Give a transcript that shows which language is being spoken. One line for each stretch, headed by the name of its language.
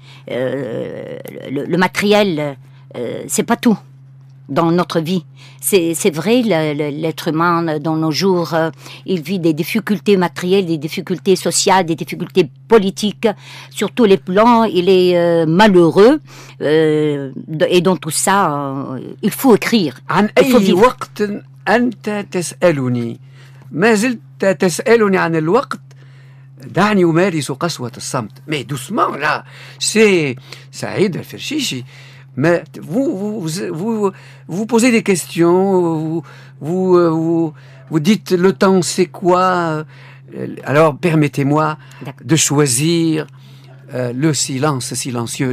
French: Le matériel, c'est pas tout dans notre vie. C'est vrai, l'être humain, dans nos jours, il vit des difficultés matérielles, des difficultés sociales, des difficultés politiques. Sur tous les plans, il est malheureux. Et dans tout ça, il faut écrire.
Arabic: عن أي وقت أنت تسألني ما زلت تسألني عن الوقت دعني أمارس قسوة الصمت.
French: Mais doucement, là, c'est Saïd Al-Ferchichi. Mais vous posez des questions, vous dites le temps c'est quoi. Alors permettez-moi de choisir le silence silencieux.